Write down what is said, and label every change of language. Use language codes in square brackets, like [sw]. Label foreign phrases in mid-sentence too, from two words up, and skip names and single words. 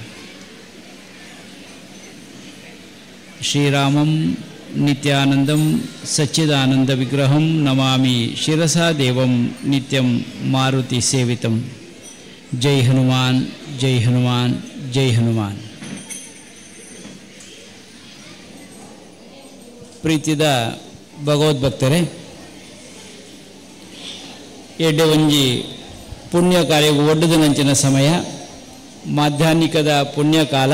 [sa] ಶ್ರೀರಾಮಂ ನಿತ್ಯಾನಂದಂ ಸಚ್ಚಿದಾನಂದ ವಿಗ್ರಹಂ ನಮಾಮಿ ಶಿರಸಾ ದೇವಂ ನಿತ್ಯಂ ಮಾರುತಿ ಸೇವಿತಂ. [hi] जय हनुमान, जय हनुमान, जय हनुमान. [tcy] ಪ್ರೀತಿದ ಭಗವದ್ಭಕ್ತರೇ, ಎಡ್ಡೆ ಒಂಜಿ ಪುಣ್ಯ ಕಾರ್ಯವು ಒಡ್ಡದನಂಚಿನ ಸಮಯ, ಮಾಧ್ಯಾಹ್ನಿಕದ ಪುಣ್ಯಕಾಲ.